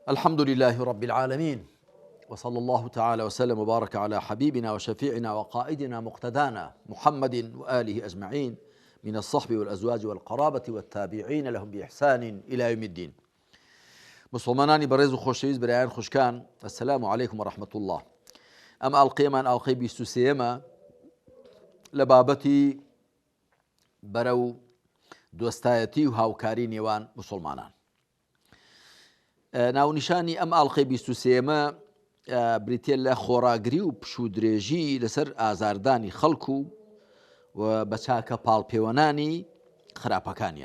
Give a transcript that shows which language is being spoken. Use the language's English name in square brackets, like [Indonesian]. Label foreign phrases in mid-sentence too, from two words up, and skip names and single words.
[Arabic] الحمد لله رب العالمين، وصلى الله تعالى وسلم وبارك على حبيبنا وشفيعنا وقائدنا مقتدانا محمد وآله أجمعين من الصحب والأزواج والقرابة والتابعين لهم بإحسان إلى يوم الدين. [Central Kurdish] مسلمانانی بەڕێز و خۆشەویست برایان خوشکان، [Arabic] السلام عليكم ورحمة الله. [Central Kurdish] ئەم ئاڵقەیەمان ئاڵقەی 23ەمە لە بابەتی بەرەو دۆستایەتی و هاوکاری نێوان مسلمانان. ناونیشانی ئەم ئاڵقەی 23ەمە بریتێ لە خۆراگری و پشودرێژی لەسەر ئازاردانی خەڵکو و بە چاکە پاڵپێوەنانی خراپەکانیان.